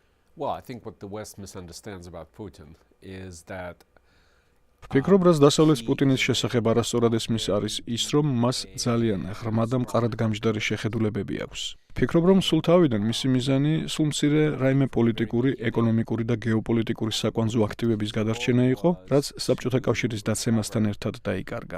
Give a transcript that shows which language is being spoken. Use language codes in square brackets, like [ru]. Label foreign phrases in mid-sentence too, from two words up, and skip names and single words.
[en] Well, I think what the West misunderstands about Putin is that [ka] ვფიქრობ, რაც დასავლეთის პუტინის შესახებ არასწორად ესმის არის ის, რომ მას ძალიან ღრმა და მყარად გამჯდარი შეხედულებები აქვს. ვფიქრობ, რომ სულ თავიდან მისი მიზანი სულ მცირე რაიმე პოლიტიკური, ეკონომიკური და გეოპოლიტიკური საკვანძო აქტივების გადარჩენა იყო, რაც საბჭოთა კავშირის დაცემასთან ერთად დაიკარგა.